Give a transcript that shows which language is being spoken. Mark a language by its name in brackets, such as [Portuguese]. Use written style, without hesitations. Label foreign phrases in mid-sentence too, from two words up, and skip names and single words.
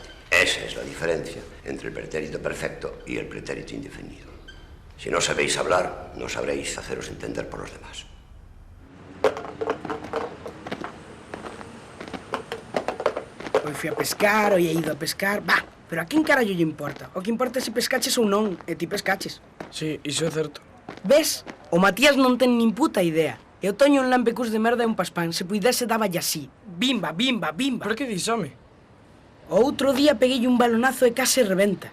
[Spanish] Esa es la diferencia entre el pretérito perfecto y el pretérito indefinido. Si no sabéis hablar, no sabréis haceros entender por los demás. Hoy fui a pescar, hoy he ido a pescar... [Galician] Va, pero a quen carallo lle importa? O que importa é se pescaches ou non, e ti pescaches. Sí, iso é certo. Ves? O Matías non ten nin puta idea. E o Toño un lampecús de merda e un paspán. Se puidese dáballe así. Bimba, bimba, bimba. Por que dis, home? O outro día peguei un balonazo e case rebenta.